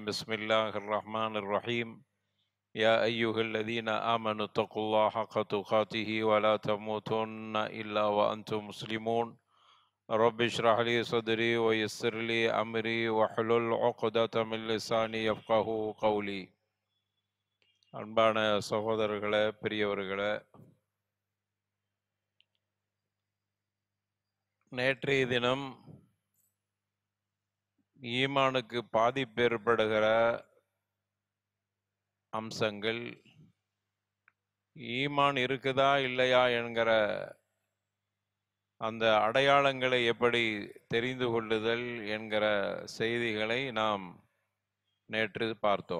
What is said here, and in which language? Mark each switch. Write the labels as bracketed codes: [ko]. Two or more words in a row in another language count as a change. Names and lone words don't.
[ar] بسم الله الرحمن الرحيم. يا أيها الذين آمنوا اتقوا الله حق تقاته ولا تموتن إلا وأنتم مسلمون. رب اشرح لي صدري ويسر لي أمري واحلل عقدة من لساني يفقهوا قولي. [ta] அன்பான சகோதரர்களே, பெரியவர்களே, நேற்றைய தினம் ஈமானுக்கு பாதிப்பு ஏற்படுகிற அம்சங்கள், ஈமான் இருக்குதா இல்லையா என்கிற அந்த அடையாளங்களை எப்படி தெரிந்து கொள்ளுதல் என்கிற செய்திகளை நாம் நேற்று பார்த்தோம்.